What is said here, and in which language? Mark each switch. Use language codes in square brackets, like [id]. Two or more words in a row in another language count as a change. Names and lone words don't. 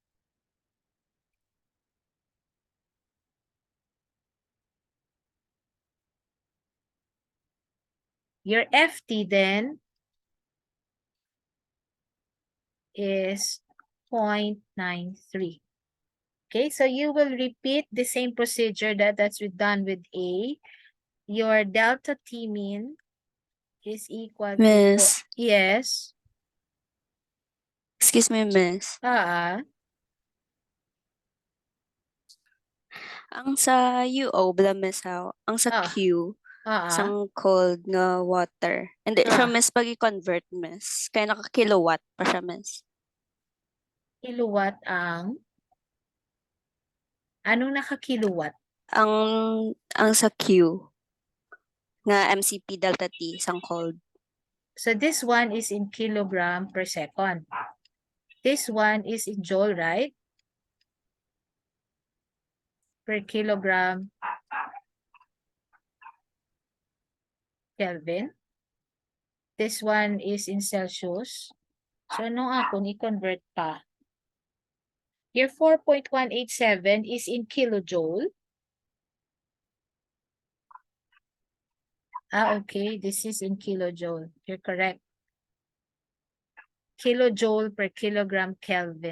[en] Your FT then is 0.93. Okay, so you will repeat the same procedure that's done with A. Your delta T mean is equal to Miss, yes. excuse me, miss. [hil] Ang sa UO, bala miss how, ang sa Ah, Q, ah, sang cold nga water. Hindi siya ah. miss pag i-convert miss. Kaya naka-kilowatt pa siya miss. Kilowatt ang anong naka-kilowatt? Ang sa Q, nga MCP delta T, sang cold. [en] So this one is in kilogram per second. This one is in joule, right? Per kilogram Kelvin. This one is in Celsius. [hil] So ano kung i-convert pa? [en] Your 4.187 is in kilojoule. Okay. This is in kilojoule. You're correct. Kilojoule per kilogram Kelvin.